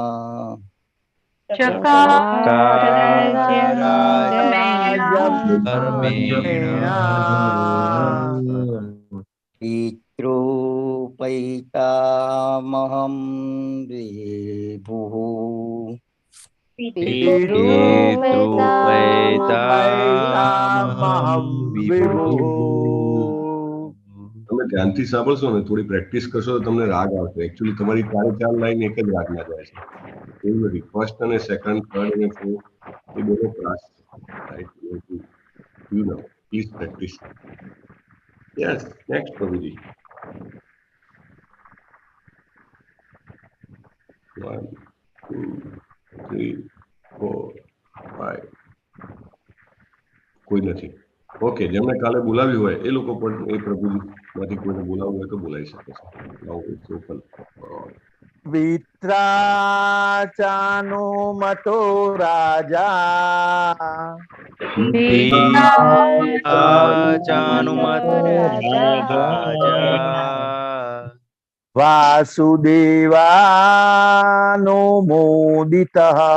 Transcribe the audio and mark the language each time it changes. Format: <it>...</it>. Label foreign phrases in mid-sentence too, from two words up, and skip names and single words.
<sa>धर्मेण पितृपैतामहं विभुः पितृपैतामहं વિભુઃ</sa> <gu>તમે ધ્યાનથી સાંભળશો ને, થોડી પ્રેક્ટિસ કરશો તો તમને રાગ આવશે. એકચ્યુઅલી તમારી 4 લાઈન એક જ રાગમાં જાય છે, એવું નથી. ફર્સ્ટ અને સેકન્ડ, થર્ડ અને ફોર્થ એ બેનો ક્લાસ છે.</gu> <en>you know, please practice. yes, next પ્રભુજી.</en> <gu>1 2 3 4 5 કોઈ નથી. ઓકે, જેમને કાલે બોલાવ્યું હોય એ લોકો પણ એ પ્રભુજીમાંથી કોઈને બોલાવવું હોય તો બોલાવી શકે છે.</gu> <en>now it's open for all.</en> <sa>पित्रा चानुमतो राजा चानुमतो राजा वासुदेवानुमोदितः</sa>